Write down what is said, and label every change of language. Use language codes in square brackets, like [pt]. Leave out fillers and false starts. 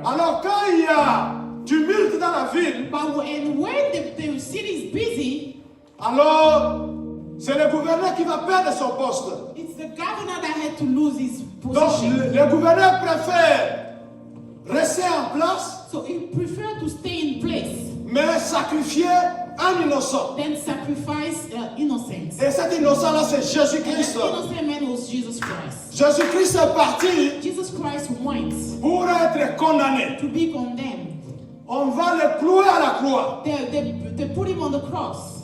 [fr] Alors, quand il y a tumulte dans la ville, [en] But when the city is busy, [fr] alors c'est le gouverneur qui va perdre son poste. [en] it's the governor that had to lose his [fr] Donc, [en] position. [fr] le gouverneur préfère rester en place, [en] So he preferred to stay in place [fr] mais sacrifier un innocent. [en] than sacrifice innocence. [fr] Et cet innocent-là, c'est [en] And [fr] Jésus-Christ. [en] that innocent man was Jesus Christ. [fr] Jésus-Christ est parti [en] Jesus Christ went [fr] pour être condamné. [en] to be condemned. [fr] On va le clouer à la croix. [en] They put him on the cross.